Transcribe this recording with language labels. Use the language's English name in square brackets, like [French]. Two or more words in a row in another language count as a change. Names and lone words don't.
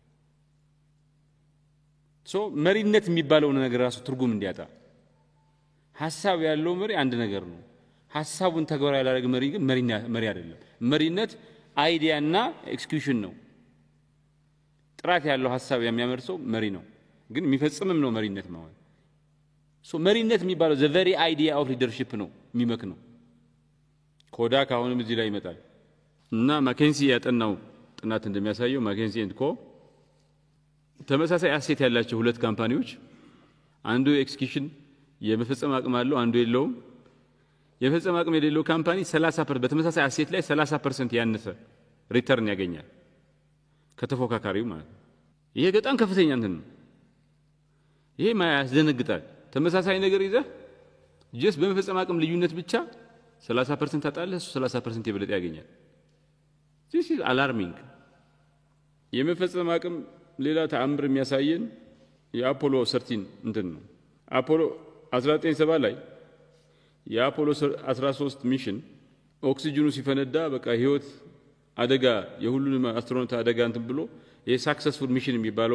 [Amharic] ሶ መሪነት የሚባለው ነገር ራሱ ትርጉም እንዲያጣ ሐሳብ ያለው መሪ አንድ ነገር ነው ሐሳቡን ተግባራዊ ያላደረገ መሪ ግን መሪ አይደለም መሪነት አይዲያና ኤክስኪዩሽን ነው ጥራት ያለው ሐሳብ የሚያመርሰው መሪ ነው ግን የሚፈጽምም ነው መሪነት ማለት ሶ መሪነት የሚባለው the [English] very idea of leadership [Amharic] ነው የሚመክ ነው ኮዳክ አሁንም እዚህ ላይ ይመጣል እና ማኬንሲ ያጠናው ጥናት እንደሚያሳየው ማኬንሲ ኤንድ ኮ ተመሳሳይ አሴት ያላቸው ሁለት ካምፓኒዎች አንዱ ኤክስኪዩሽን የመፈጸም አቅም አለው አንዱ የለውም የመፈጸም አቅም የሌለው ካምፓኒ 30% በተመሳሳይ አሴት ላይ 30% ያነሰ ሪተርን ያገኛል ከተፎካካሪው ማለት ይሄ በጣም ከፍተኛ እንትን ነው ይሄ ማያስደነግጣል ተመሳሳይ ነገር ይዘህ ጀስ በመፈጸም አቅም ልዩነት ብቻ 30% ታጣለህ፣ እሱ 30% የበለጠ ያገኛል። [English] this is alarming። [Amharic] የመፈጸም አቅም ሌላ ተአምር የሚያሳየን የአፖሎ 13 እንትን ነው። አፖሎ 1970 ላይ የአፖሎ 13 ሚሽን ኦክሲጅኑ ሲፈነዳ በቃ ህይወት አደጋ የሁሉንም አስትሮናውት አደጋ እንትን ብሎ [English] successful mission [Amharic] የሚባለው